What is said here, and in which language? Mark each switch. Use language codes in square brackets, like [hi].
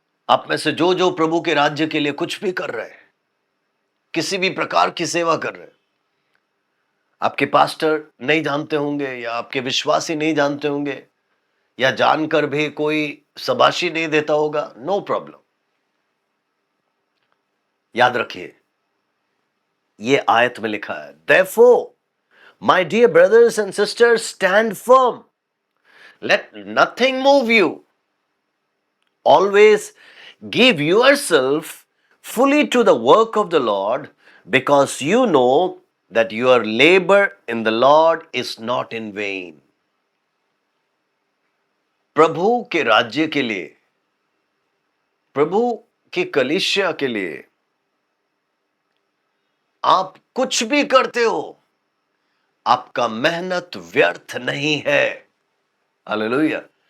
[hi] आप में से जो जो प्रभु के राज्य के लिए कुछ भी कर रहे हैं, किसी भी प्रकार की सेवा कर रहे हैं, आपके पास्टर नहीं जानते होंगे या आपके विश्वासी नहीं जानते होंगे या जानकर भी कोई शाबाशी नहीं देता होगा, [en] No problem. [hi] याद रखिए ये आयत में लिखा है, [en] therefore my dear brothers and sisters stand firm, let nothing move you, always give yourself fully to the work of the Lord, because you know that your labor in the Lord is not in vain. [hi] प्रभु के राज्य के लिए, प्रभु की कलीसिया के लिए आप कुछ भी करते हो, आपका मेहनत व्यर्थ नहीं है। हालेलुया।